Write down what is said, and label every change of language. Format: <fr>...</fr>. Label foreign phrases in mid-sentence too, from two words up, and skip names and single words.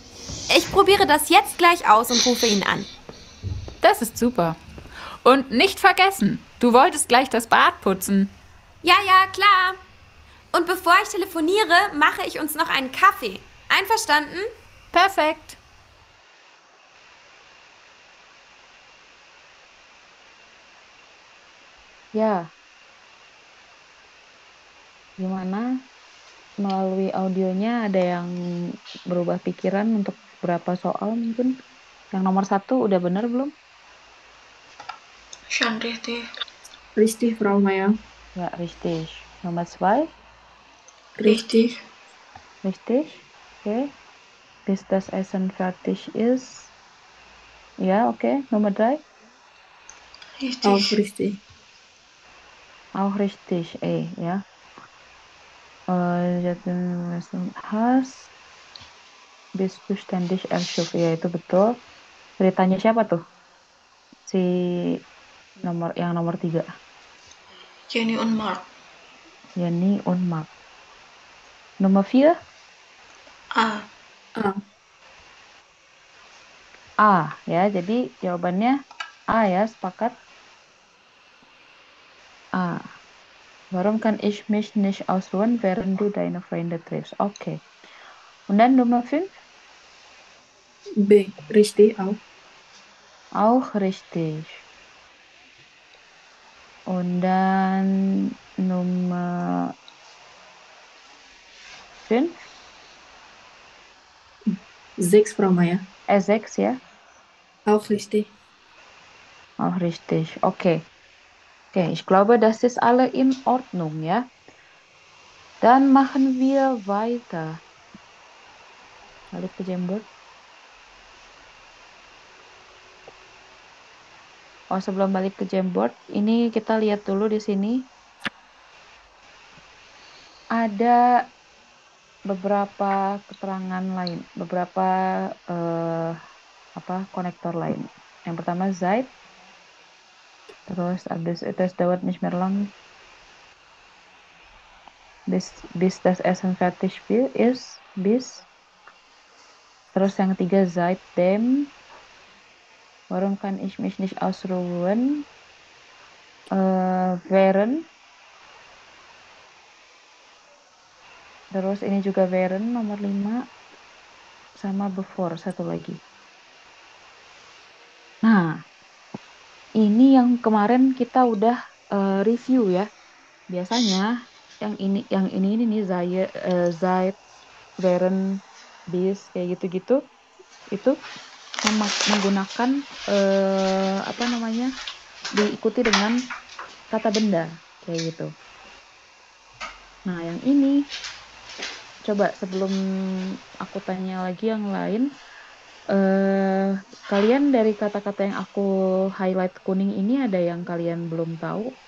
<de>Ich probiere das jetzt gleich aus und rufe ihn an. Das ist super. Und nicht vergessen, du wolltest gleich das Bad putzen. Ja, klar. Und bevor ich telefoniere, mache ich uns noch einen Kaffee. Einverstanden? Perfekt.</de> <id>Ya. Gimana? Melalui audionya ada yang berubah pikiran untuk berapa soal mungkin? Yang nomor 1 udah bener belum?</id> <de>Schon richtig. Richtig, Frau Meier. Ja, richtig. Nomor 2? Richtig. Richtig? Okay. Bis das Essen fertig ist. Ja, okay. Nomor 3? Richtig. Auch richtig. Auch richtig, ya. Has bis du ständig erschuf.</de> <id>Ya, itu betul. Ceritanya siapa tuh? Si yang nomor 3.</id> <de>Jenny und Mark. Jenny und Mark.</de> <id>Nomor 4? A. A, ya. Jadi jawabannya A ya, sepakat. A.</id> <de>Warum kann ich mich nicht ausruhen, während du deine Freunde triffst? Okay. Und dann Nummer 5? B. Richtig auch. Auch richtig. Und dann Nummer 5? 6, Frau Meier. 6 ya? Auch richtig. Auch richtig. Okay. Okay, ich glaube, das ist alle in Ordnung, ya. Dann machen wir weiter.</de> <id>Balik ke Jamboard. Oh, sebelum balik ke Jamboard, ini kita lihat dulu di sini. Ada beberapa keterangan lain, beberapa konektor lain. Yang pertama Zeit, terus abis itu</id> <de>es dauert nicht mehr lang, bis das Essen fertig ist, bis.</de> <id>Terus yang ketiga seitdem,</id> <de>warum kann ich mich nicht ausruhen, während.</de> <id>Terus ini juga während nomor 5, sama before satu lagi. Nah, ini yang kemarin kita udah review ya. Biasanya yang ini nih</id> <de>Zeit, während, bis</de> <id>kayak gitu-gitu itu menggunakan diikuti dengan kata benda kayak gitu. Nah, yang ini coba sebelum aku tanya lagi yang lain, kalian dari kata-kata yang aku highlight kuning ini ada yang kalian belum tahu?</id>